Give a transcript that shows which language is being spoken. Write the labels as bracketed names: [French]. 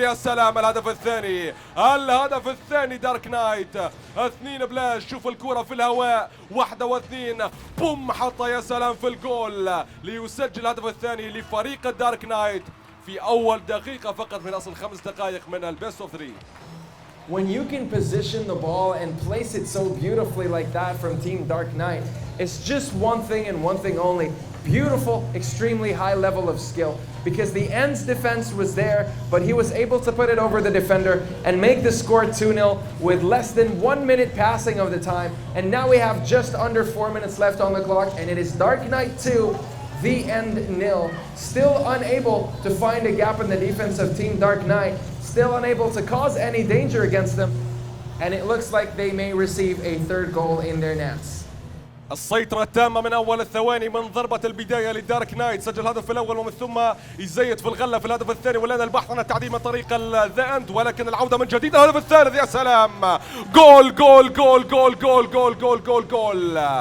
[Arabic] يا سلام، الهدف الثاني، الهدف الثاني دارك نايت. 2 بلاش، شوف الكرة في الهواء، 1 و2، بوم حطها يا سلام في الجول ليسجل الهدف الثاني لفريق الدارك نايت في أول دقيقة فقط من أصل 5 دقائق من البيست اوف 3. [English] When you can position the ball and place it so beautifully like that from Team Dark Knight, it's just one thing and one thing only. Beautiful, extremely high level of skill. Because the End's defense was there, but he was able to put it over the defender and make the score 2-0 with less than 1 minute passing of the time. And now we have just under 4 minutes left on the clock, and it is Dark Knight 2, The End 0. Still unable to find a gap in the defense of Team Dark Knight. Still unable to cause any danger against them. And it looks like they may receive a 3rd goal in their nets. [Arabic] السيطرة التامة من أول الثواني من ضربة البداية للدارك نايت. سجل الهدف الأول ومن ثم يزيد في الغلة في الهدف الثاني، والآن البحث عن التعديل من طريق ذا اند، ولكن العودة من جديد. الهدف الثالث، يا سلام، جول جول جول جول جول جول جول جول جول.